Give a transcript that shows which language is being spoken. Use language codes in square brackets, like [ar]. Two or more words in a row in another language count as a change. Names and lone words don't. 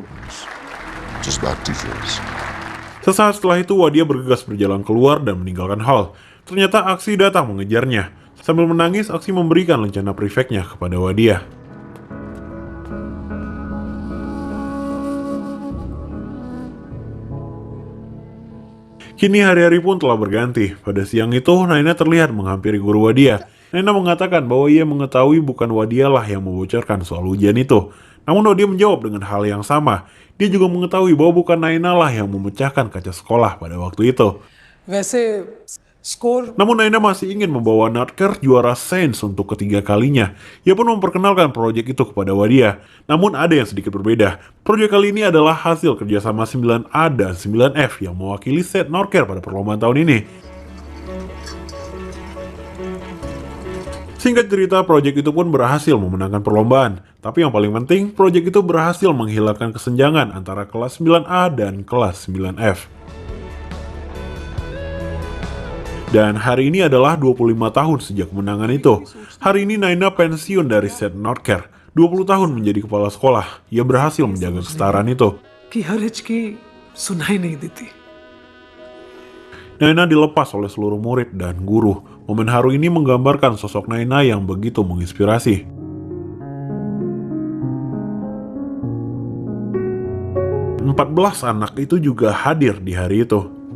[en] Just bad teachers. [id] Sesaat setelah itu, Wadia bergegas berjalan keluar dan meninggalkan hall. Ternyata Aksi datang mengejarnya. Sambil menangis, Aksi memberikan lencana prefect-nya kepada Wadia. Kini hari-hari pun telah berganti. Pada siang itu, Naina terlihat menghampiri guru Wadia. Naina mengatakan bahwa ia mengetahui bukan Wadia lah yang membocorkan soal ujian itu. Namun Wadia menjawab dengan hal yang sama. Dia juga mengetahui bahwa bukan Naina lah yang memecahkan kaca sekolah pada waktu itu. [hi] वैसे स्कोर [id] Namun Naina masih ingin membawa Nardcare juara Sains untuk ketiga kalinya. Ia pun memperkenalkan proyek itu kepada Wadia. Namun ada yang sedikit berbeda. Proyek kali ini adalah hasil kerjasama 9A dan 9F yang mewakili set Nardcare pada perlombaan tahun ini. Singkat cerita, proyek itu pun berhasil memenangkan perlombaan. Tapi yang paling penting, proyek itu berhasil menghilangkan kesenjangan antara kelas 9A dan kelas 9F. Dan hari ini adalah 25 tahun sejak kemenangan itu. Hari ini Naina pensiun dari set Nardcare. 20 tahun menjadi kepala sekolah. Ia berhasil menjaga kesetaraan itu. [hi] की हर हिचकी सुनाई नहीं देती. [id] Naina dilepas oleh seluruh murid dan guru. Momen haru ini menggambarkan sosok Naina yang begitu menginspirasi. Empat belas anak itu juga hadir di hari itu.